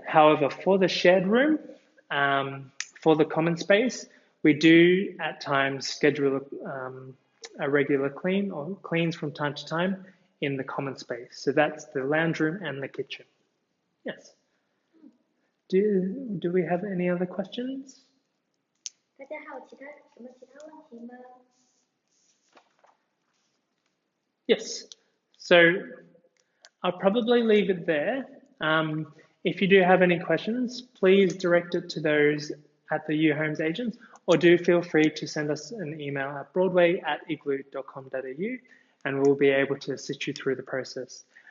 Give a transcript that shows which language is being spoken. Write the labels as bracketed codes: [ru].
[en] However, for the shared room, for the common space, we do at times schedule a regular clean or cleans from time to time in the common space. So that's the lounge room and the kitchen. Yes. Do we have any other questions? [zh] 大家还有什么其他问题吗？ [en] Yes. So I'll probably leave it there. If you do have any questions, please direct it to those at the uhomes agents, or do feel free to send us an email at broadway@igloo.com.au, and we'll be able to assist you through the process.